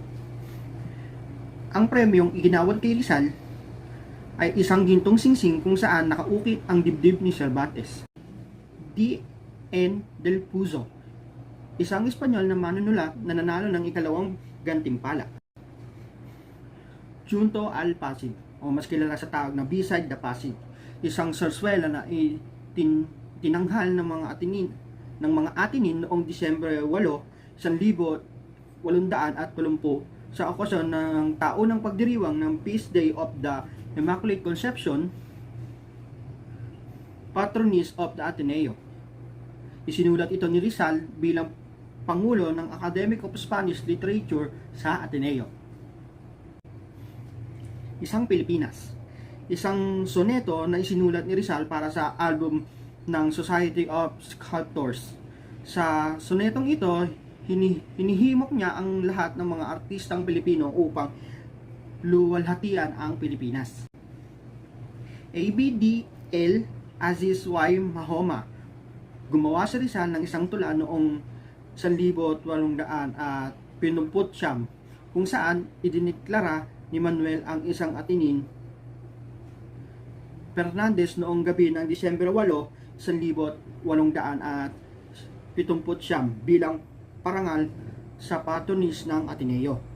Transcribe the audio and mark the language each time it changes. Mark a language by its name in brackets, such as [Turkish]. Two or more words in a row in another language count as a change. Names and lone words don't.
[Filipino] Ang premyong iginawad kay Rizal ay isang gintong singsing kung saan nakaukit ang dibdib ni Cervantes. D.N. del Puzo, isang Espanyol na manunulat na nanalo ng ikalawang gantimpala. Junto al Pasig, o mas kilala sa tawag na Beside the Pasig, isang sarswela na tinanghal ng mga Atinin noong Disyembre 8, 1880 sa okasyon ng taunang pagdiriwang ng Feast Day of the Immaculate Conception, [English] Patroness of the Ateneo. [Filipino] Isinulat ito ni Rizal bilang Pangulo ng Academy of Spanish Literature sa Ateneo. Isang Pilipinas, isang soneto na isinulat ni Rizal para sa album ng Society of Sculptors. Sa sonetong ito, hinihimok niya ang lahat ng mga artistang Pilipino upang luwalhatian ang Pilipinas. A.B.D.L. Aziz Y. Mahoma, gumawa si Rizal ng isang tula noong 1879 kung saan idineklara ni Manuel ang isang Atinin Fernandez noong gabi ng Disyembre 8, 1879 bilang parangal sa patronis ng Ateneo.